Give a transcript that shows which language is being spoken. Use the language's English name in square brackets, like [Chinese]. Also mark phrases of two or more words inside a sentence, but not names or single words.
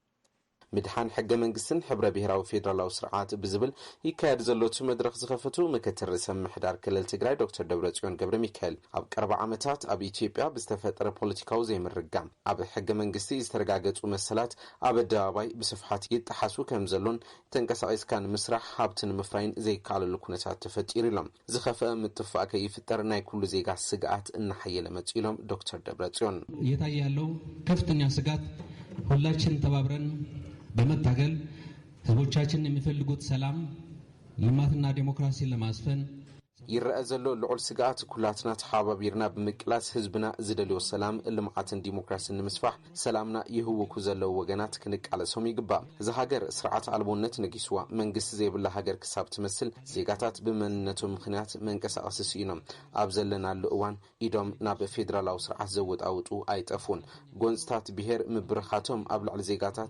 [Tigrinya] ምድሓን ሕገ መንግስትን ሕብረ ብሔራዊ ፌደራላዊ ስርዓት ብዝብል ይካየድ ዘሎቱ መድረኽ ዝኸፈቱ ምክትል ርእሰ ምምሕዳር ክልል ትግራይ ዶክተር ደብረጽዮን ገብረ ሚካኤል ኣብ 40 ዓመታት ኣብ ኢትዮጵያ ብዝተፈጠረ ፖለቲካዊ ዘይምርጋም ኣብ ሕገ መንግስቲ ዝተረጋገጹ መሰላት ኣብ ኣደባባይ ብስፍሓት ይጠሓሱ ከም ዘሎን ተንቀሳቒስካ ንምስራሕ ሃብቲ ንምፍራይን ዘይከኣለሉ ኩነታት ተፈጢሩ ኢሎም ዝኸፍአ ምጥፋእ ከይፍጠር ናይ ኩሉ ዜጋ ስግኣት እናሓየለ መጽኡ ኢሎም ዶክተር ደብረጽዮን [Amharic] እየታየ ያለው ከፍተኛ ስጋት ሁላችን ተባብረን በመታገል ህዝቦቻችን የሚፈልጉት ሰላም ልማትና ዲሞክራሲ ለማስፈን [Tigrinya] ይረአ ዘሎ ልዑል ስጋት ኩላትና ተሓባቢርና ብምቅላስ ህዝብና ዝደልዮ ሰላም ልምዓትን ዲሞክራሲን ንምስፋሕ ሰላምና ይህውኩ ዘለው ወገናት ክንቃለሶም ይግባእ። እዚ ሃገር ስርዓት ኣልቦነት ነጊስዋ መንግስቲ ዘይብላ ሃገር ክሳብ ትመስል ዜጋታት ብመንነቶም ምክንያት መንቀሳቐሲ ስኢኖም ኣብ ዘለናሉ እዋን ኢዶም ናብ ፌደራላዊ ስርዓት ዘወጣውጡ ኣይጠፉን። ጎንፅታት ብሄር ምብርኻቶም ኣብ ልዕሊ ዜጋታት